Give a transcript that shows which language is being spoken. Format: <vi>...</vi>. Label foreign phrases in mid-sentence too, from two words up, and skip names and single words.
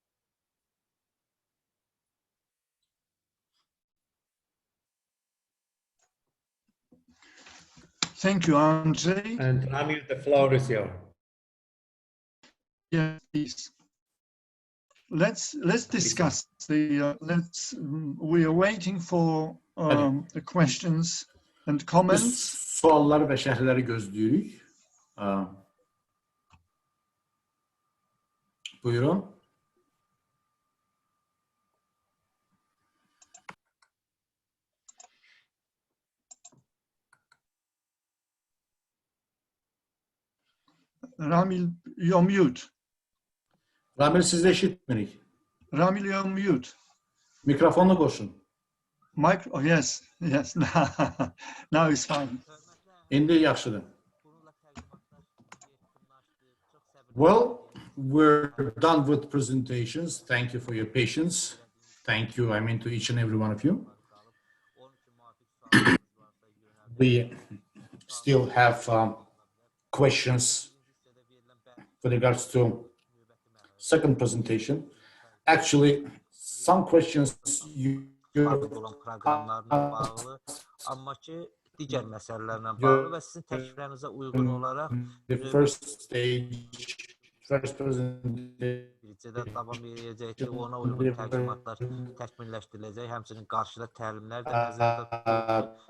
<en>Thank you, Andrzej. And Ramil, the floor is yours. Yes, please. Let's discuss the. We are waiting for the questions and</en> <az>Biz</az> <en>comments.</en> <az>sualları və şərhləri gözləyirik. Buyurun.</az> <en>Ramil, you're mute.</en> <az>Ramil, siz də eşitmirik.</az> <en>Ramil, you're mute.</en> <az>Mikrofonu qoşun.</az> <en>Oh, yes. Now it's fine.</en> <az>İndi yaxşıdır.</az> <en>Well, we're done with presentations. Thank you for your patience. Thank you, to each and every one of you. We still have questions with regards to second presentation. Actually, some questions</en> <az>olan proqramlarla bağlı, amma ki digər məsələlərlə bağlı və sizin təkliflərinizə uyğun olaraq bircədən davam edəcək ki, ona uyğun təqdimatlar təkmilləşdiriləcək, həmçinin qarşıda təlimlər də nəzərdə tutulur.</az>